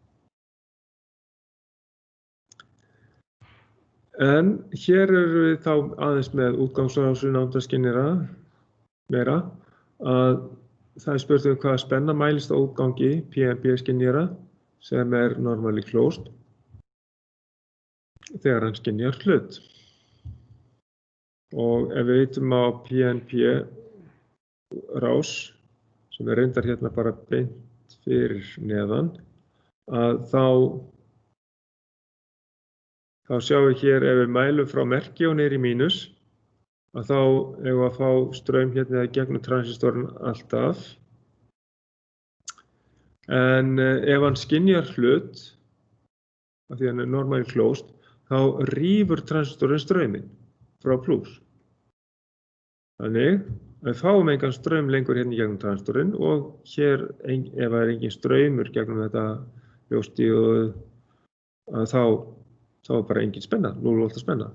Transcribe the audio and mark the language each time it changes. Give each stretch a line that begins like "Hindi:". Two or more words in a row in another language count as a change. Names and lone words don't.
Icelandic: En hér erum við þá aðeins með útgangsrásu námdaskynjara meira að það er spurt hvaða spenna mælist á útgangi PNP skynjara sem er
English: normally closed
Icelandic: þegar hann skynjar hlut. Og ef við vitum á PNP rás, sem reyndar hérna bara beint fyrir neðan, að þá sjáum við hér ef við mælum frá merki og niður í mínus, að þá eigum við að fá straum hérna gegnum transistorinn alltaf. En ef hann skynjar hlut, af því hann
English: normally closed,
Icelandic: þá rýfur transistorinn strauminn frá plus. Þannig við fáum engan straum lengur hérna gegnum transistorinn og hér, ef það engin straumur gegnum þetta ljósdíóð, þá bara engin spenna, 0 volt spenna.